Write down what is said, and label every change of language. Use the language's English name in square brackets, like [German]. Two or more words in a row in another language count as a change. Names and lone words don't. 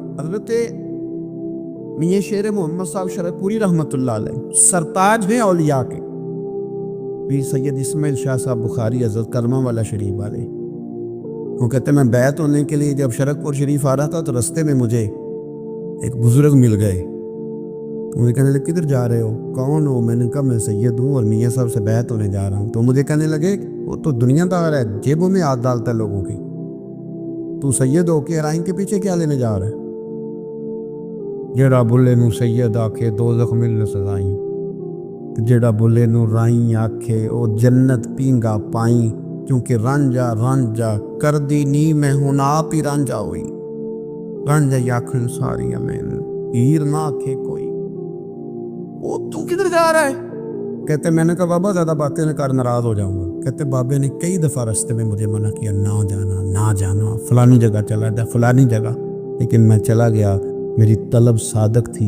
[Urdu] حضرت میاں شیر محمد صاحب شرف پوری رحمت اللہ علیہ سرتاج ہیں اولیاء کے، پیر سید اسماعیل شاہ صاحب بخاری حضرت کلمہ والا شریف والے، وہ کہتے ہیں میں بیعت ہونے کے لیے جب شرک پور شریف آ رہا تھا تو رستے میں مجھے ایک بزرگ مل گئے، مجھے کہنے لگے کدھر جا رہے ہو، کون ہو؟ میں نے کہا میں سید ہوں اور میاں صاحب سے بیعت ہونے جا رہا ہوں، تو مجھے کہنے لگے وہ تو دنیا دار ہے، جیبوں میں ہاتھ ڈالتا ہے لوگوں کی، تو سید ہو کے رائن کے پیچھے کیا لینے جا رہا ہے؟ [Punjabi] جیڑا بلے نو سید آکھے دوزخ ملنے سزائیں، جیڑا بلے نو رائیں آکھے او جنت پینگا پائیں، کیونکہ رانجا رانجا کر دی نی میں ہوں آپ ہی رانجا ہوئی، رانجا یاکھن ساری میں ہیر نہ آکھے کوئی، [Urdu] وہ تو کدھر جا رہا ہے؟ کہتے میں نے کہا بابا زیادہ باتیں نہ کر ناراض ہو جاؤں گا، کہتے بابے نے کئی دفعہ رستے میں مجھے منع کیا نہ جانا نہ جانا، فلانی جگہ چلا جا فلانی جگہ، لیکن میں چلا گیا، میری طلب صادق تھی۔